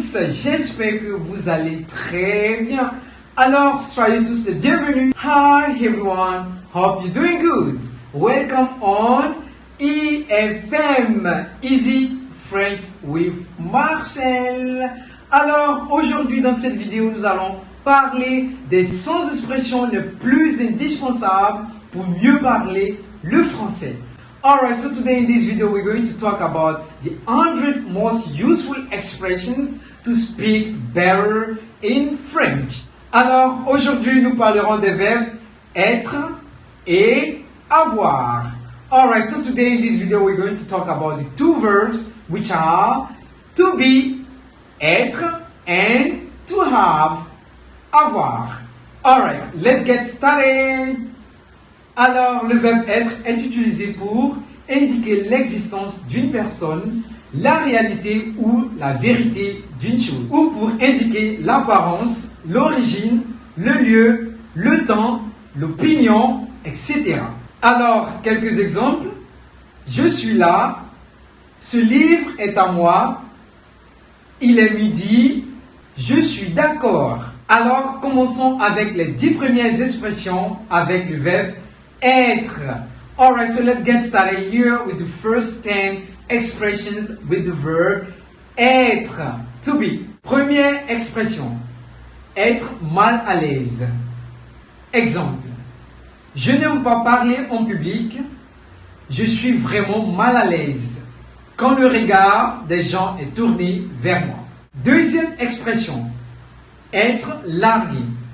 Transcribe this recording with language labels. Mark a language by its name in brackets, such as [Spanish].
[French] j'espère que vous allez très bien. Alors, soyez tous les bienvenus. [English] Hi everyone, hope you're doing good. Welcome on EFM, Easy French with Marcel. [French] Alors, aujourd'hui dans cette vidéo, nous allons parler des 100 expressions les plus indispensables pour mieux parler le français. [English] Alright, so today in this video we're going to talk about the 100 most useful expressions to speak better in French. [French] Alors, aujourd'hui nous parlerons des verbes être et avoir. [English] Alright, so today in this video we're going to talk about the two verbs which are to be, être, and to have, avoir. Alright, let's get started. [French] Alors, le verbe être est utilisé pour indiquer l'existence d'une personne, la réalité ou la vérité d'une chose, ou pour indiquer l'apparence, l'origine, le lieu, le temps, l'opinion, etc. Alors, quelques exemples. Je suis là, ce livre est à moi, il est midi, je suis d'accord. Alors, commençons avec les 10 premières expressions avec le verbe être. [English] Alright, so let's get started here with the first 10 expressions with the verb être, to be. [French] Première expression, être mal à l'aise. Exemple, je n'aime pas parler en public, je suis vraiment mal à l'aise quand le regard des gens est tourné vers moi. Deuxième expression, être largué.